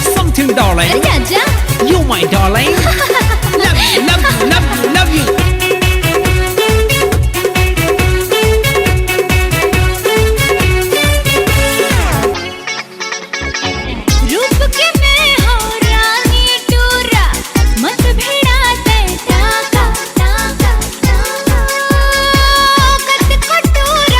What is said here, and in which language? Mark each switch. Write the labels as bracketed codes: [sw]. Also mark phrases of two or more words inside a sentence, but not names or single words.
[en] something darling [hne] जा जा [en] you my darling love you love you love you love you [hne] रूप के मैं हो रानी टूरा मत भिड़ा दे टाका टाका टाका कत कटोरा